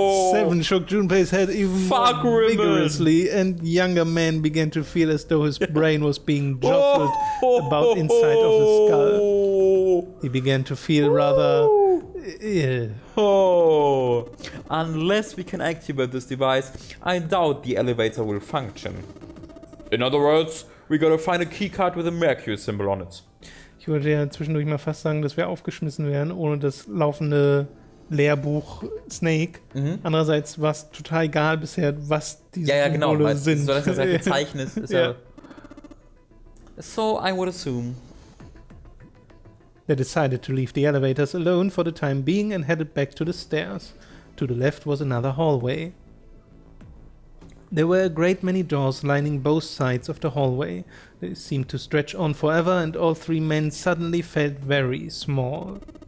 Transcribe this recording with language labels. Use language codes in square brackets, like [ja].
[en] Seven shook Junpei's head even more vigorously, and younger man began to feel as though his brain was being jostled about inside of his skull. He began to feel rather ill. Unless we can activate this device, I doubt the elevator will function. In other words, we gotta find a keycard with a Mercury symbol on it. [de] Ich würde ja zwischendurch mal fast sagen, dass wir aufgeschmissen wären, ohne das laufende Lehrbuch Snake. Andererseits war es total egal bisher, was diese Symbole sind. So, dass das halt gezeichnet ist. [en] Ja. So, I would assume. They decided to leave the elevators alone for the time being and headed back to the stairs. To the left was another hallway. There were a great many doors lining both sides of the hallway. They seemed to stretch on forever, and all 3 men suddenly felt very small.